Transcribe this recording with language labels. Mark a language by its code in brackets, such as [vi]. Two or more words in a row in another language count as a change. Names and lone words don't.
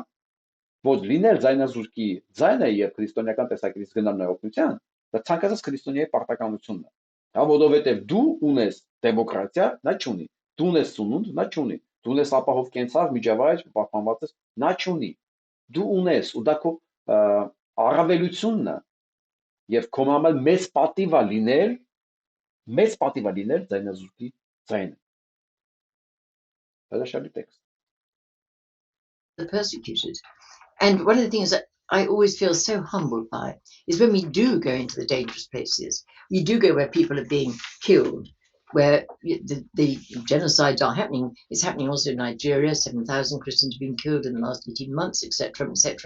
[hy] որ լինել ձայնազուրկի ձայնը եւ քրիստոնեական տեսակետից գնալ օգնության, դա ցանկացած քրիստոնեայի պարտականությունն է։ Հա, որովհետև դու ունես դեմոկրատիա, նա չունի, դու ունես սնունդ, նա չունի, դու ունես ապահով կենցաղ, միջավայր, պահպանված ես, նա չունի, դու ունես, ու դա քո առավելությունն է, եւ քո համար մեծ պատիվ է լինել ձայնազուրկի ձայնը։ Հրաշալի տեքստ։ [en] the persecuted. And one of the things that I always feel so humbled by is when we do go into the dangerous places, we do go where people are being killed, where the genocides are happening. It's happening also in Nigeria. 7,000 Christians have been killed in the last 18 months, etc., etc.